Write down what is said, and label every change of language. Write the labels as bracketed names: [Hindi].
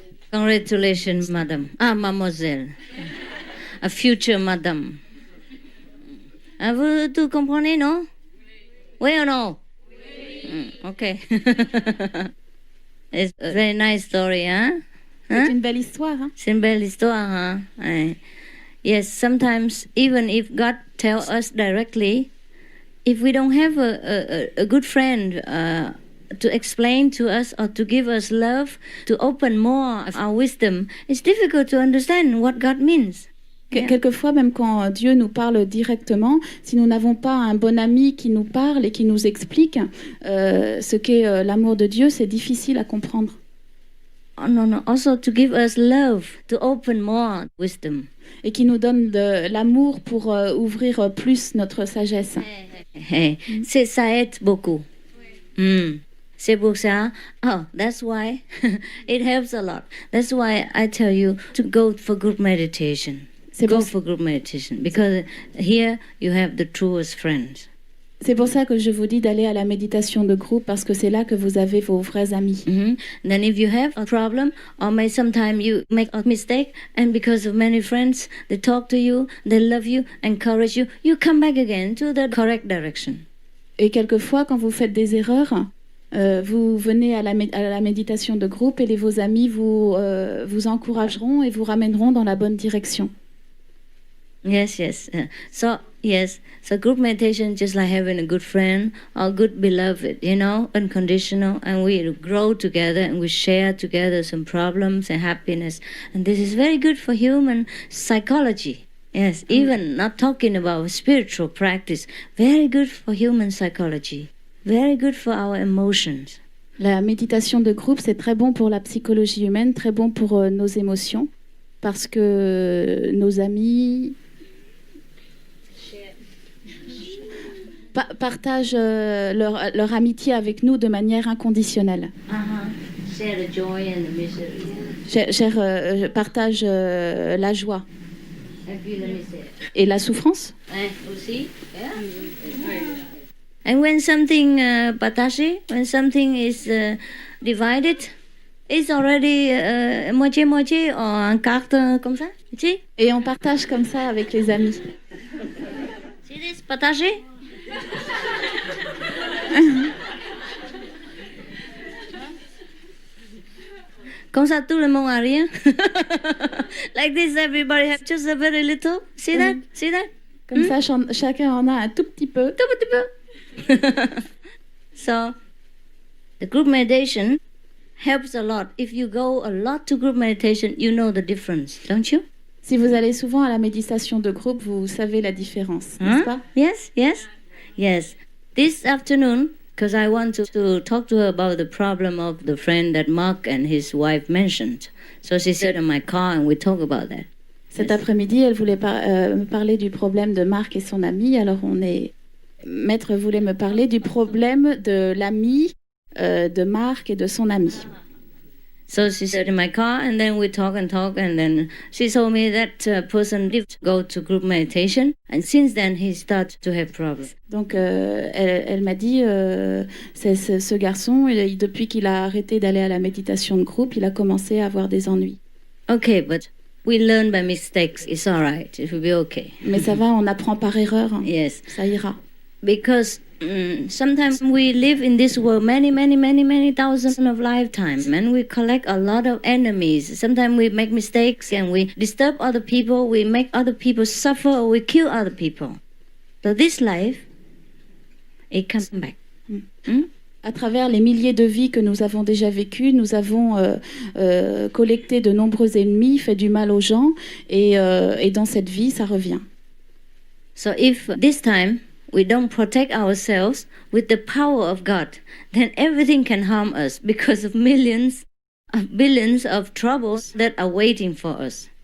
[English] Congratulations, madame. Ah, mademoiselle. A future madame. [French] Vous tout comprenez, non? Oui ou non? Okay. [English] It's a very nice story, hein? [French] C'est une belle histoire. Hein? C'est une belle histoire, hein? [English] Yes, sometimes even if God tells us directly, if we don't have a good friend to explain to us or to give us love, to open more of our wisdom, it's difficult to understand what God means. [French] Quelquefois, même quand Dieu nous parle directement, si nous n'avons pas un bon ami qui nous parle et qui nous explique ce qu'est l'amour de Dieu, c'est difficile à comprendre. [English] Oh, no. Also to give us love, to open more wisdom. [French] Et qui nous donne de l'amour pour ouvrir plus notre sagesse. Ça aide beaucoup. C'est pour ça. [English] Oh, that's why it helps a lot. That's why I tell you to go for group meditation. Go for group meditation because here you have the truest friends. [French] C'est pour ça que je vous dis d'aller à la méditation de groupe parce que c'est là que vous avez vos vrais amis. [English] Then if you have a problem or sometimes you make a mistake and because of many friends they talk to you, they love you, encourage you, you come back again to the correct direction. [French] Et quelquefois quand vous faites des erreurs, vous venez à la méditation de groupe et vos amis vous encourageront et vous ramèneront dans la bonne direction. [English] Yes. So group meditation just like having a good friend or good beloved, unconditional, and we grow together and we share together some problems and happiness. And this is very good for human psychology. Yes, even not talking about spiritual practice, very good for human psychology, very good for our emotions. [French] La méditation de groupe, c'est très bon pour la psychologie humaine, très bon pour nos émotions, parce que nos amis partagent leur amitié avec nous de manière inconditionnelle. [English] Share the joy and the misery. [French] Partagent la joie. Et la souffrance. Aussi. [English] And when something [French] partagé, [English] when something is divided, it's already [French] moitié-moitié en carte comme ça. Et on partage comme ça avec les amis. C'est partagé. Comme ça, tout le monde a rien. [English] Like this, everybody has just a very little. See that? See that? [French] Comme ça, chacun en a un tout petit peu. Tout petit peu. [English] So, the group meditation helps a lot. If you go a lot to group meditation, you know the difference, don't you? [French] Si vous allez souvent à la méditation de groupe, vous savez la différence, n'est-ce pas? [English] Yes. This afternoon, because I want to talk to her about the problem of the friend that Mark and his wife mentioned. So she sat in my car and we talk about that. [French] Cet après-midi, elle voulait me parler du problème de Marc et son ami. Alors Maître voulait me parler du problème de l'ami de Marc et de son ami. [English] So she sat in my car and then we talk and then she told me that person did go to group meditation and since then he started to have problems. [French] Donc elle m'a dit ce garçon depuis qu'il a arrêté d'aller à la méditation de groupe, il a commencé à avoir des ennuis. [English] Okay, but we learn by mistakes. It's all right. It will be okay. [French] Mais ça va, on apprend par erreur. [English] Yes. [French] Ça ira. [English] Because sometimes we live in this world many thousands of lifetimes and we collect a lot of enemies. Sometimes we make mistakes and we disturb other people, we make other people suffer or we kill other people. So this life, it comes back. [French] À travers les milliers de vies que nous avons déjà vécues, nous avons collecté de nombreux ennemis, fait du mal aux gens et dans cette vie, ça revient. [English] So if this time we don't protect ourselves with the power of God, then everything can harm us because of millions of billions of troubles that are waiting for us.